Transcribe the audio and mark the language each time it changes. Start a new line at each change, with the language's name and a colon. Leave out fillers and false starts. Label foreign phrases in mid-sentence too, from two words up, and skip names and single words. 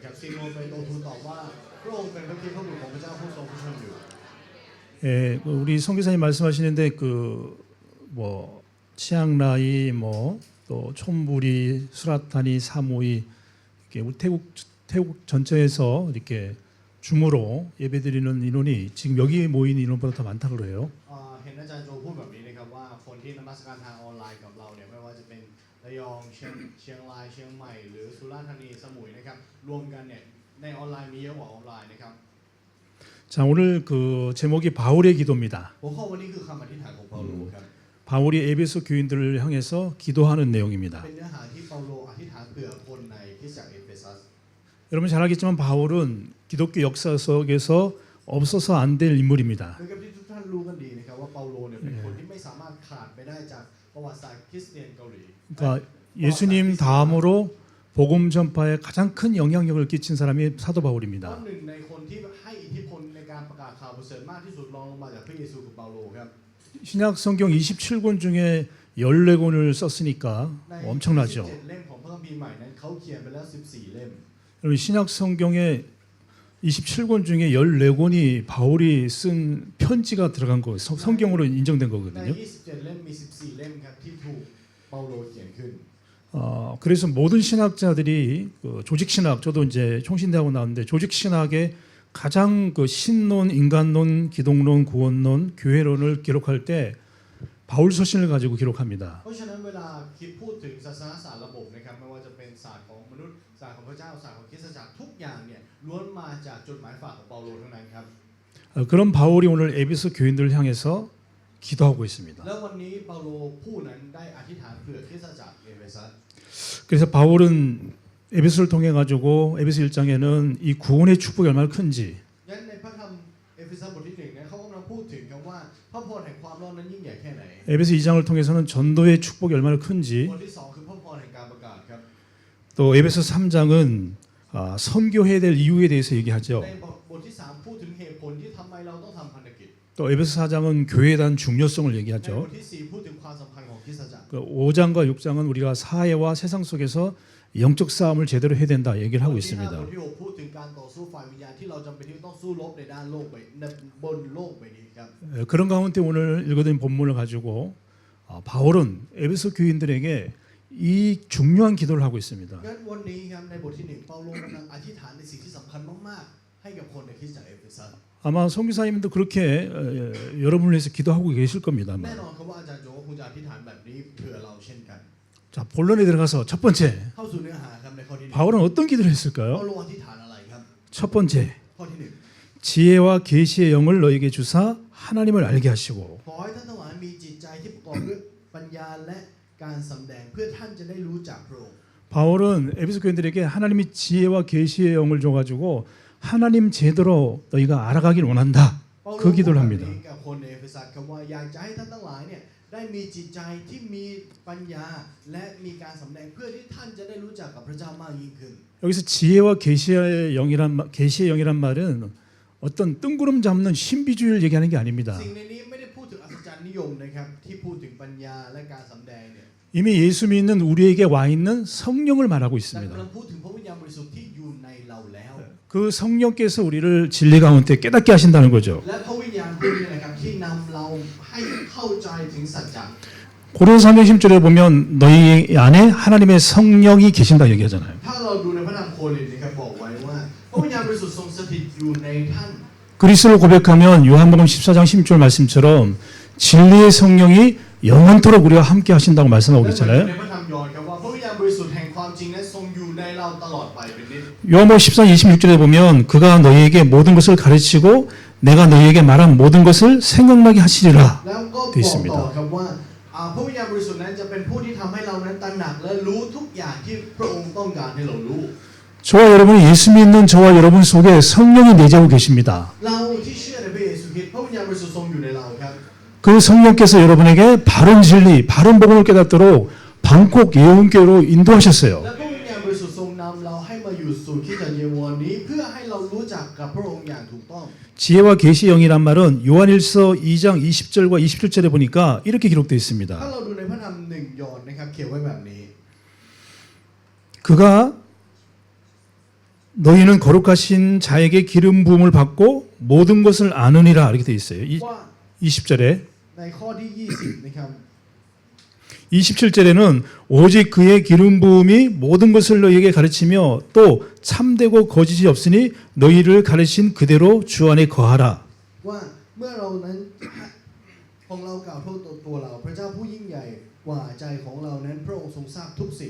Korean: 예, 우리 선교사님 말씀하시는데 치앙라이 또 촌부리, 수라타니, 사모이 이렇게 우리 태국 전체에서 이렇게 줌으로 예배드리는 인원이 지금 여기 모인 인원보다 더 많다고 그래요.
Thai: เห็นอาจารย์โจพูดแบบนี้นะครับว่าคนที่นมัสการทางออนไลน์กับเราเนี่ยไม่ว่าจะเป็นระยองเชียงรายเชียงใหม่หรือสุราษฎร์ธานีสมุยนะครับรวมกันเนี่ยในออนไลน์มีเยอะกว่าออนไลน์นะครับ
Korean: 자, 오늘 그 제목이 바울의 기도입니다.
Thai: หัวข้อวันนี้คือคำอธิษฐานของเปาโลครับ
Korean: 바울이 에베소 교인들을 향해서 기도하는 내용입니다.
Thai: เป็นเนื้อหาที่เปาโลอธิษฐานเผื่อคนในคริสตจักรเอเฟซัส
Korean: 여러분 잘 알겠지만 바울은 기독교 역사 속에서 없어서 안 될 인물입니다.
Thai: เหมือนกับที่ทุกท่านรู้กันดีนะครับว่าเปาโลเนี่ยเป็นคนที่ไม่สามารถขาดไปได้จากประวัติศาสตร์คริสเตียนเกาหลี
Korean: 그러니까 예수님 다음으로 복음 전파에 가장 큰 영향력을 끼친 사람이 사도
Thai: เพราะ
Korean: 바울입니다.
Thai: หนึ่งในคนที่ให้อิทธิพลในการประกาศข่าวประเสริฐมากที่สุดรองลงมาจากพระเยซูคือเปาโลครับ
Korean: 신약 성경 27권 중에 14권을 썼으니까
Thai: ใน
Korean: 엄청나죠.
Thai: 17 เล่มของพระคัมภีร์ใหม่นั้นเขาเขียนไปแล้ว14 เล่ม
Korean: 여러분 신약 성경에 27권 중에 14권이 바울이 쓴 편지가 들어간 거 성경으로 인정된
Thai: ใน
Korean: 거거든요.
Thai: 27 เล่มมี 14 เล่มครับที่ถูกเปาโลเขียนขึ้น
Korean: 그래서 모든 신학자들이 조직 신학, 저도 이제 총신대하고 나왔는데 조직 신학의 가장 그 신론, 인간론, 기독론, 구원론, 교회론을 기록할 때 바울 서신을 가지고 기록합니다.
Thai: เพราะฉะนั้นเวลาคิดพูดถึงศาสนาศาสตร์ระบบนะครับไม่ว่าจะเป็นศาสตร์ของมนุษย์ศาสตร์ของพระเจ้าศาสตร์ของคริสตจักรทุกอย่างเนี่ยล้วนมาจากจดหมายฝากของเปาโลทั้งนั้นครับ
Korean: 그런 바울이 오늘 에베소 교인들을 향해서 기도하고 있습니다.
Thai: แล้ววันนี้เปาโลผู้นั้นได้อธิษฐานเผื่อคริสตจักรเอเฟซัส
Korean: 그래서 바울은 에베소를 통해 가지고 에베소 1장에는 이 구원의 축복이 얼마나 큰지
Thai: งั้นในพระธรรมเอเฟซัสบทที่1เนี่ยเขากำลังพูดถึงคำว่าพระพรแห่งความรอดนั้นยิ่งใหญ่แค่ไหน
Korean: 에베소 2장을 통해서는 전도의 축복이 얼마나 큰지
Thai: บทที่2คือพระพรแห่งการประกาศครับ
Korean: 또 에베소 3장은 선교해야 될 이유에 대해서 얘기하죠.
Thai: ในบทที่3พูดถึงเหตุผลที่ทำไมเราต้องทำพันธกิจ
Korean: 또 에베소 4장은 교회에 대한 중요성을
Thai: ในบ
Korean: 얘기하죠.
Thai: ทที่4พูดถึงความสำคัญของคริสตจักร
Korean: 그 5장과 6장은 우리가 사회와 세상 속에서 영적 싸움을 제대로 해야 된다 얘기를 하고
Thai: บทที่
Korean: 있습니다.
Thai: 5บทที่6พูดถึงการต่อสู้ฝ่ายวิญญาณที่เราจำเป็นที่ต้องสู้รบในด้านโลกบนโลกใบนี้ครับ
Korean: 그런 가운데 오늘 읽어드린 본문을 가지고 바울은 에베소 교인들에게 이 중요한 기도를 하고 있습니다.
Thai: งั้นวันนี้ครับในบทที่1เปาโลกำลังอธิษฐานในสิ่งที่สำคัญมากๆให้กับคนในคริสตจักรเอเฟซัส
Korean: 아마 선교사님도 그렇게 여러분을 위해서 기도하고 계실 겁니다.
Thai: แน่นอนครับว่าอาจารย์โจก็คงจะอธิษฐานแบบนี้เผื่อเราเช่นกัน
Korean: 자, 본론에 들어가서 첫 번째
Thai: เข้าสู่เนื้อหาครับในข้อที่
Korean: 바울은 어떤 기도를
Thai: 1 เปา
Korean: 했을까요?
Thai: โลอธิษฐานอะไรครับ
Korean: 첫 번째
Thai: ข้อที่
Korean: 지혜와 계시의 영을 너에게 주사 하나님을 알게 하시고
Thai: 1ขอให้ท่านทั้งหลายมีจิตใจที่ประกอบด้วยปัญญาและการสำแดงเพื่อท่านจะได้รู้จักพระองค์
Korean: 바울은 에베소 교인들에게 하나님이 지혜와 계시의 영을 줘가지고 하나님 제대로 너희가 알아가길 원한다.
Thai: เปาโล
Korean: 그 기도를
Thai: พูด
Korean: 합니다.
Thai: แบบนี้กับคนในเอเฟซัสครับว่าอยากจะให้ท่านทั้งหลายเนี่ยได้มีจิตใจที่มีปัญญาและมีการสำแดงเพื่อที่ท่านจะได้รู้จักกับพระเจ้ามากยิ่งขึ้น
Korean: 여기서 지혜와 계시의 영이란 말은 어떤 뜬구름 잡는 신비주의를 얘기하는 게 아닙니다.
Thai: สิ่งในนี้ไม่ได้พูดถึงอัศจรรย์นิยมนะครับที่พูดถึงปัญญาและการสำแดงเนี่ย
Korean: 이미 예수 믿는 우리에게 와 있는 성령을 말하고
Thai: แต่
Korean: 있습니다.
Thai: กำลังพูดถึงพระวิญญาณบริสุทธิ์ที่อยู่ในเราแล้ว
Korean: 그 성령께서 우리를 진리 가운데 깨닫게 하신다는 거죠.
Thai: และพระวิญญาณผู้นี้นะครับที่นำเราให้เข้าใจถึงสัจจะ
Korean: 고린도서 3장 10절에 보면 너희 안에 하나님의 성령이 계신다 얘기하잖아요.
Thai: ถ้าเราดูในพระธรรมโครินธ์นะครับบอกไว้ว่าพระวิญญาณบริสุทธิ์ทรงสถิตอยู่ในท่าน
Korean: 그리스도를 고백하면 요한복음 14장 16절 말씀처럼 진리의 성령이 영원토록 우리와 함께 하신다고 말씀하고
Thai: และ
Korean: 있잖아요.
Thai: ในพระธรรมยอห์นครับว่าพระวิญญาณบริสุทธิ์แห่งความจริงนั้นทรงอยู่ในเราตลอดไปเป็นนิจ
Korean: 요한복음 14장 26절에 보면 그가 너희에게 모든 것을 가르치고 내가 너희에게 말한 모든 것을 생각나게 하시리라
Thai: แล้วก็
Korean: 되어
Thai: บอกต่อ
Korean: 있습니다.
Thai: ครับว่าพระวิญญาณบริสุทธิ์นั้นจะเป็นผู้ที่ทำให้เรานั้นตระหนักและรู้ทุกอย่างที่พระองค์ต้องการให้เรารู้
Korean: 저와 여러분이 예수 믿는 저와 여러분 속에 성령이 내재하고 계십니다.
Thai: เราที่เชื่อในพระเยซูคริสต์พระวิญญาณบริสุทธิ์ทรงอยู่ในเราครับ
Korean: 그 성령께서 여러분에게 바른 진리, 바른 복음을 깨닫도록 방콕 예언교회로 인도하셨어요.
Thai: และพระวิญญาณบริสุทธิ์ทรงนำเราให้มาอยู่สู่คริสตกับพระองค์อย่างถูกต้อง
Korean: 지혜와 계시의 영이란 말은 요한일서 2장 20절과 27절에 보니까 이렇게 기록되어
Thai: ถ้า
Korean: 있습니다.
Thai: เราดูในพระธรรมหนึ่งยอห์นนะครับเขียนไว้แบบนี้
Korean: 그가 너희는 거룩하신 자에게 기름 부음을 받고 모든 것을 아느니라 이렇게 되어 있어요.
Thai: ว่า
Korean: 20절에
Thai: ในข้อที่ 20 นะครับ
Korean: 27절에는 오직 그의 기름 부음이 모든 것을 너희에게 가르치며 또 참되고 거짓이 없으니 너희를 가르친 그대로 주 안에 거하라.
Thai: ว่าเมื่อเรานั้น ของเรากล่าวโทษตัวเราพระเจ้าผู้ยิ่งใหญ่กว่าใจของเรานั้นพระองค์ทรงทราบทุกสิ่ง